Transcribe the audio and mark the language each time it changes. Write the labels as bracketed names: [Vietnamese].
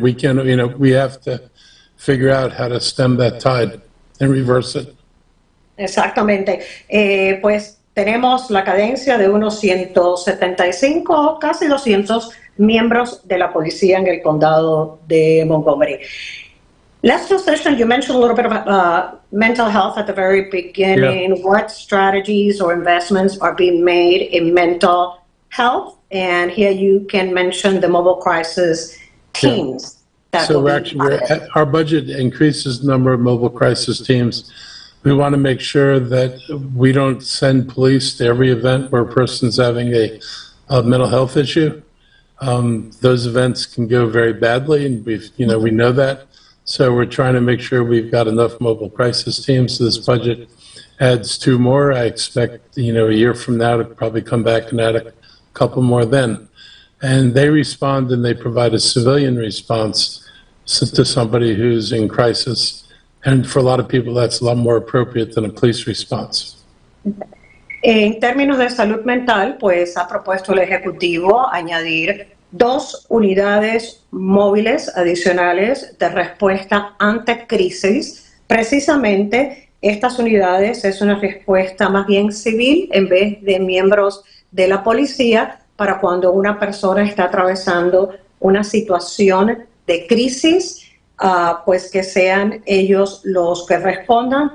[English] We can, we have to figure out how to stem that tide and reverse it. [Spanish] Exactamente. Pues tenemos la cadencia de unos 175, casi 200 miembros de la policía en el condado de Montgomery. [English] Let's transition. You mentioned a little bit of mental health at the very beginning. Yeah. What strategies or investments are being made in mental health? And here you can mention the mobile crisis teams. Yeah. So our budget increases the number of mobile crisis teams. We want to make sure that we don't send police to every event where a person's having a mental health issue. Those events can go very badly, and we know that. So we're trying to make sure we've got enough mobile crisis teams. So this budget adds 2 more. I expect, a year from now to probably come back and add a couple more then. And they respond and they provide a civilian response to somebody who's in crisis. And for a lot of people, that's a lot more appropriate than a police response. [Spanish] En términos de salud mental, pues ha propuesto el Ejecutivo añadir 2 unidades móviles adicionales de respuesta ante crisis. Precisamente, estas unidades es una respuesta más bien civil en vez de miembros de la policía para cuando una persona está atravesando una situación de crisis, pues que sean ellos los que respondan.